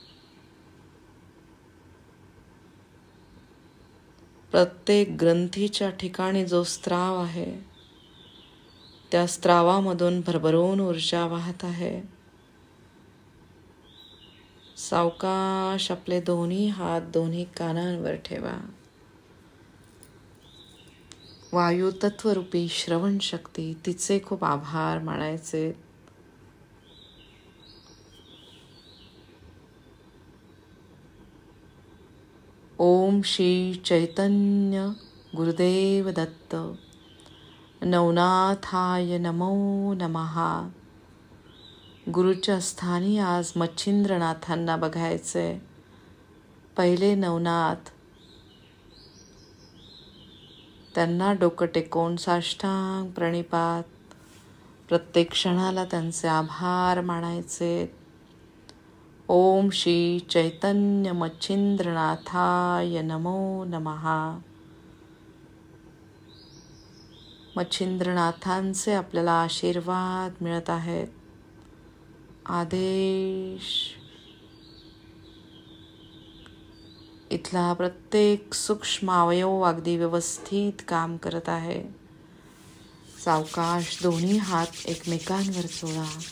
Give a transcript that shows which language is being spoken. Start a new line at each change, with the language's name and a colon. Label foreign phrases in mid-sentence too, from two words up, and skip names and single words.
Marathi: प्रत्येक ग्रंथीच्या ठिकाणी जो स्त्राव आहे त्या स्त्रावामधून भरभरून ऊर्जा वाहत आहे. सावकाश आपले दोन्ही हात दोन्ही कानांवर ठेवा. वायू तत्वरूपी श्रवण शक्ती, तिचे खूप आभार मानायचे.
Sanskrit: ओम श्री चैतन्य गुरुदेव दत्त नवनाथाय नमो नमः.
Marathi: गुरुच्या स्थानी आज मच्छिंद्रनाथांना बघायचे. पहिले नवनाथ, त्यांना डोकं टेकवून साष्टांग प्रणिपात, प्रत्येक क्षणाला त्यांचे आभार मानायचे.
Sanskrit: ओम श्री चैतन्य मच्छिंद्रनाथाय नमो नमः.
Marathi: मच्छिंद्रनाथांचे आपल्याला आशीर्वाद मिळत आहेत. आदेश. इथला प्रत्येक सूक्ष्म अवयव अगदी व्यवस्थित काम करत आहे. सावकाश दोन्ही हात एकमेकांवर चोळा.